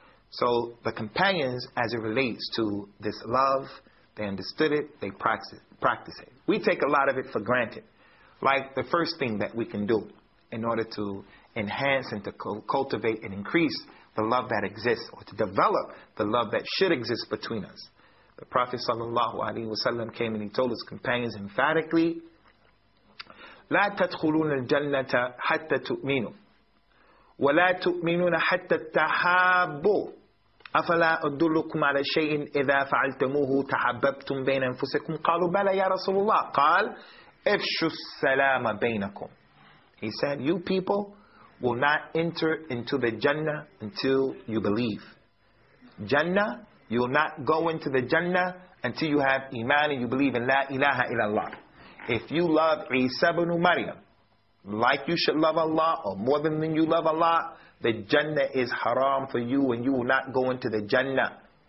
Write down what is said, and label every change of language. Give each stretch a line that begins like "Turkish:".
English: So the companions, as it relates to this love, they understood it, they practice it. We take a lot of it for granted. Like the first thing that we can do in order to enhance and to cultivate and increase the love that exists, or to develop the love that should exist between us.
Arabic: The Prophet sallallahu alaihi wasallam came and he told his companions emphatically, لا تدخلون الجنة حتى تؤمنوا ولا تؤمنون حتى تحابوا أفلا أدلكم على شيء إذا فعلتموه تحببتم بين أنفسكم قالوا بلى يا رسول الله قال افشوا السلام بينكم.
English: He said, you people will not enter into the Jannah until you believe. Jannah, you will not go into the Jannah until you have iman and you believe in La ilaha illallah. If you love Isa ibn Maryam like you should love Allah, or more than you love Allah, the Jannah is haram for you and you will not go into the Jannah.